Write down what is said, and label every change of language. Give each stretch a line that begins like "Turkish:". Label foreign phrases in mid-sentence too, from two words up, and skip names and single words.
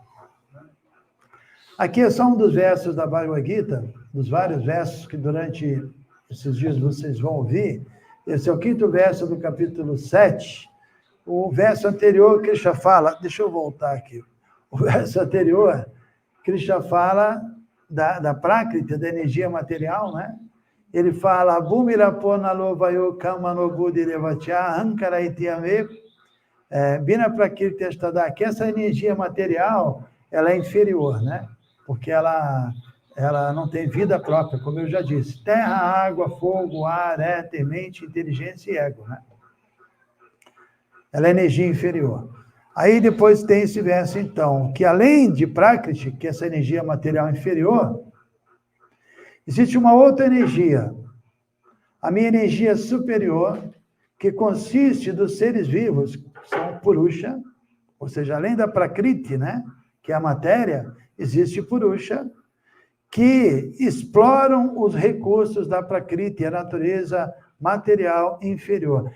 Portuguese: Aqui é só um dos versos da Bhagavad Gita, dos vários versos que durante esses dias vocês vão ouvir. Esse é o 5º verso do capítulo 7. O verso anterior, Krishna fala... Deixa eu voltar aqui. O verso anterior, Krishna fala da Prakriti, da energia material, né? Ele fala,
Sanskrit: Bhumirapona lovayo kamano buddhi revatya ahankara ityame bina prakriti astada,
Portuguese: que essa energia material, ela é inferior, né? Porque ela não tem vida própria, como eu já disse. Terra, água, fogo, ar, éter, mente, inteligência e ego, né? Ela é energia inferior. Aí depois tem esse verso, então, que além de Prakriti, que é essa energia material inferior, existe uma outra energia, a minha energia superior, que consiste dos seres vivos, que são Purusha, ou seja, além da Prakriti, né, que é a matéria, existe Purusha, que exploram os recursos da Prakriti, a natureza material inferior.